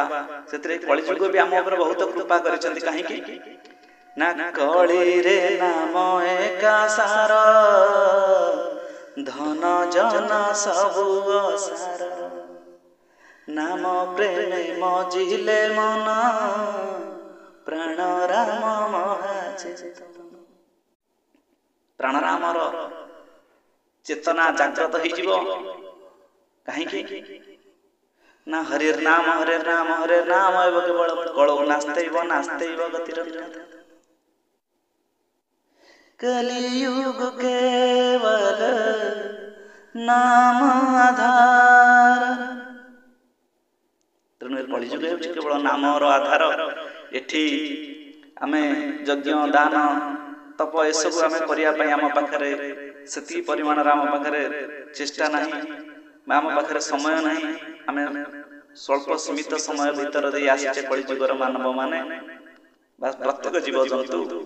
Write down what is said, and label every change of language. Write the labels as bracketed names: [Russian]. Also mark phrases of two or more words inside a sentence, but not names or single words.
[Odia] ସେଥିରେ କଳିଯୁଗ ବି ଆମ ଉପରେ ବହୁତ କୃପା କରିଛନ୍ତି। କାହିଁକି ନା କଳିରେ ନାମ ଏକା ସାର, ଧନ ଜନ ସବୁ ଅସାର, ନାମ ପ୍ରେମେ ମଜିଲେ ମନ, ପ୍ରାଣ ରାମ ମହାଚେତନ। ପ୍ରାଣରାମର ଚେତନା ଜାଗ୍ରତ ହେଇଯିବ। କାହିଁକି ନା [Sanskrit] ହରିର ନାମ ହରିର ନାମ ହରିର ନାମ ହେବ କେବଳ କଳଉ ନାସ୍ତୈବ ନାସ୍ତୈବ ଗତିରନ୍ୟଥା। [Hindi] कलियुग केवल नाम आधार। [Odia] ତେଣୁ କଳିଯୁଗ ହେଉଛି କେବଳ ନାମର ଆଧାର। ଏଠି ଆମେ ଯଜ୍ଞ ଦାନ ତପ ଏସବୁ ଆମେ କରିବା ପାଇଁ ଆମ ପାଖରେ ସେତିକି ପରିମାଣର ଆମ ପାଖରେ ଚେଷ୍ଟା ନାହିଁ, ଆମ ପାଖରେ ସମୟ ନାହିଁ। ଆମେ ସ୍ୱଳ୍ପ ସୀମିତ ସମୟ ଭିତରେ ଦେଇ ଆସିଛେ କଳିଯୁଗର ମାନବ ମାନେ ବା ପ୍ରତ୍ୟେକ ଜୀବଜନ୍ତୁ।